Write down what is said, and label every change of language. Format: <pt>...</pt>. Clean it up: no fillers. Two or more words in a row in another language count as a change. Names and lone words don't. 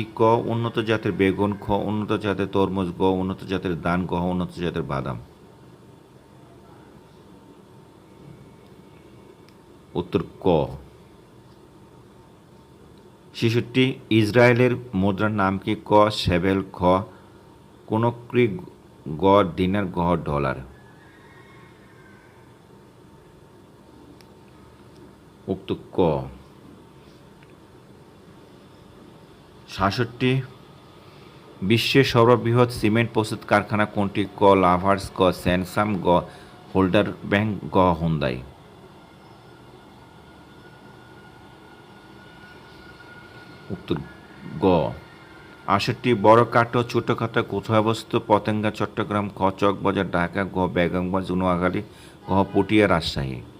<bn>ক উন্নত জাতের বেগুন, খ উন্নত জাতের তরমুজ, গ উন্নত জাতের ধান, গ উন্নত জাতের বাদাম। উত্তর ক। ৬৬ ইসরায়েলের মুদ্রার নাম কি? ক শেবেল, খ কোনক্রি, গ দিনার, গ ডলার। উত্তর ক। ৬৭ বিশ্বের সর্ববৃহৎ সিমেন্ট প্রস্তুত কারখানা কোনটি? ক লাভার্স, ক স্যানসাম, গ হোল্ডার ব্যাংক, গ হুন্দাই। উত্তর গ। ৬৮ বড় কাটো ছোট খাতা কোথায় অবস্থিত? পতেঙ্গা চট্টগ্রাম, খ চকবাজার ঢাকা, গ বেগমগঞ্জ নোয়াখালী, গ পটিয়া রাজশাহী।</bn>